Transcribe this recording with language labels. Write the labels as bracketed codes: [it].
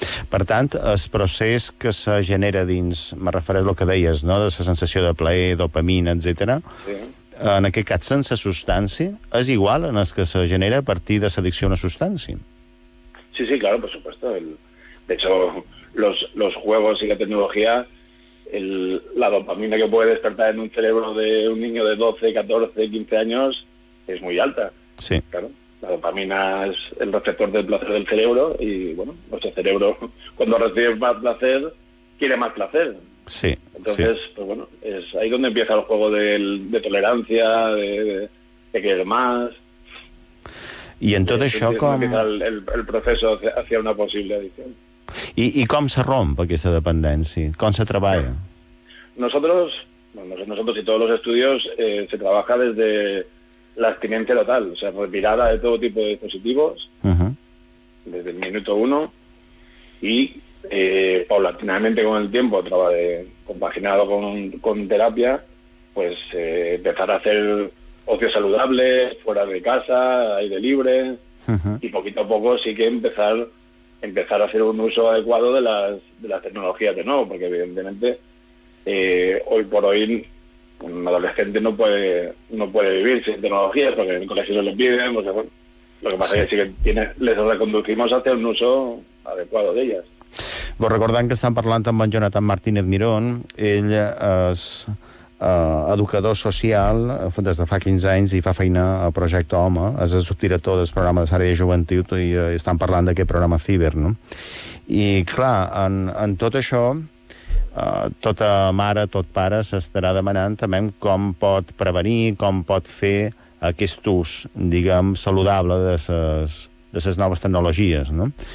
[ca] Per tant, el procés que se genera dins, me refereix al que deies, no?, de la sensació de plaer, dopamina, etc. Sí. En aquest cas, sense substància, és igual en el que se genera a partir de l'addicció a una substància. [es] Sí, claro, por supuesto. De hecho, los juegos y la tecnología, la dopamina que puede despertar en un cerebro de un niño de 12, 14, 15 años es muy alta. Sí. Claro, la dopamina es el receptor del placer del cerebro y, bueno, nuestro cerebro, cuando recibe más placer, quiere más placer. Sí. Entonces, pues bueno, es ahí donde empieza el juego de tolerancia, de querer más. [ca] I en tot això com... [es] Empieza el proceso hacia una posible adicción. [ca] I com se romp aquesta dependència? Com se treballa? [es] Nosotros y todos los estudios se trabaja desde la abstinencia total, o sea, retirada de todo tipo de dispositivos, desde el minuto 1 y paulatinamente con el tiempo, compaginado con terapia, pues empezar a hacer ocio saludable, fuera de casa, aire libre, y poquito a poco sí que empezar a hacer un uso adecuado de las tecnologías de nuevo, porque evidentemente hoy por hoy un adolescente no puede vivir sin tecnologías, porque en el colegio se lo piden, porque, bueno, lo que pasa es que sí que les reconducimos hacia un uso adecuado de ellas. [ca] Vos recordant que estan parlant amb en Jonathan Martínez Mirón, ell és educador social des de fa 15 anys i fa feina a Projecte Home, és el subdirector del programa de l'àrea de joventut i estan parlant d'aquest programa Ciber, no? I clar, en tot això, tota mare, tot pare s'estarà demanant també com pot prevenir, com pot fer aquest ús, diguem, saludable de les noves tecnologies, no?